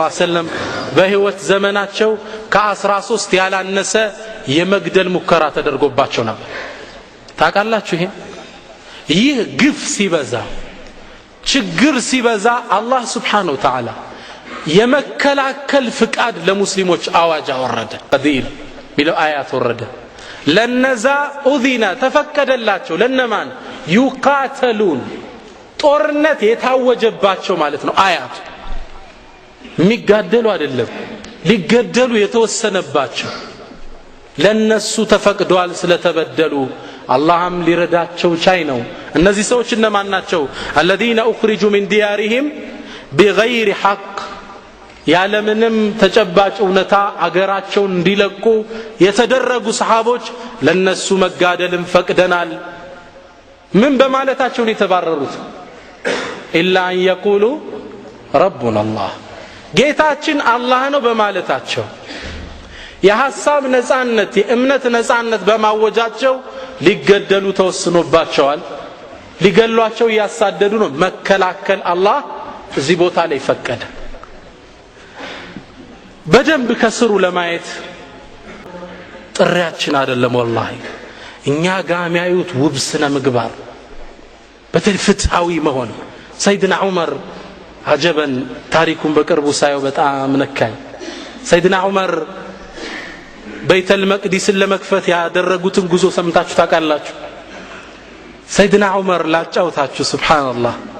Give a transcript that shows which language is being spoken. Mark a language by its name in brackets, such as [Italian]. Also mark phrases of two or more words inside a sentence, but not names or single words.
[Arabic] عليه وسلم [Amharic] በህይወት ዘመናቸው ከ13 ያላነሰ የመግደል ሙከራ ተደርጎባቸው ነበር ታውቃላችሁ ይህ ግፍ ሲበዛ ችግር ሲበዛ አላህ [Arabic] سبحانه وتعالى [Amharic] የመከላከል ፍቃድ ለሙስሊሞች አዋጅ አወረደ ቀዲል ሚለው አያት ወረደ ለነዛ ኡዚና ተፈቀደላቸው ለነማን ይቃተሉን ጦርነት የታወጀባቸው ማለት ነው አያት የሚጋደሉ አይደለም ሊገደሉ የተወሰነባቸው ለነሱ ተፈቅዷል ስለተበደሉ አላህም ሊረዳቸው ቻይ ነው እነዚህ ሰዎች እነማን ናቸው [Arabic] الذين اخرجوا من ديارهم بغير حق [Amharic] ያለምንም ተጨባጭ እውነታ አገራቸውን እንዲለቁ የተደረጉ ሰሃቦች ለነሱ መጋደልን ፈቅደናል ምን በማለታቸው ነው የተባረሩት [Arabic] إلا أن يقولوا ربنا الله [Amharic] ጌታችን አላህ ነው በማለታቸው የሐሳብ ነጻነት የእምነት ነጻነት በማወጃቸው ሊገደሉ ተወስኖባቸዋል ሊገሏቸው ያሳደዱ ነው መከላከል አላህ እዚህ ቦታ ላይ ፈቀደ በደንብ ከስሩ ለማየት ጥሪያችን አይደለም ወላሂ እኛ ጋር የሚያዩት ውብስነ ምግባር በተፍታዊ መሆን ሰይድና ዑመር አጀበን ታሪኩን በቅርቡ ሳየው በጣም ነካኝ ሰይድና ዑመር በይተል መቅዲስን ለመክፈት ያደረጉትን ጉዞ ሰምታችሁ ታውቃላችሁ ሰይድና ዑመር ላጫውታችሁ ሱብሃንአላህ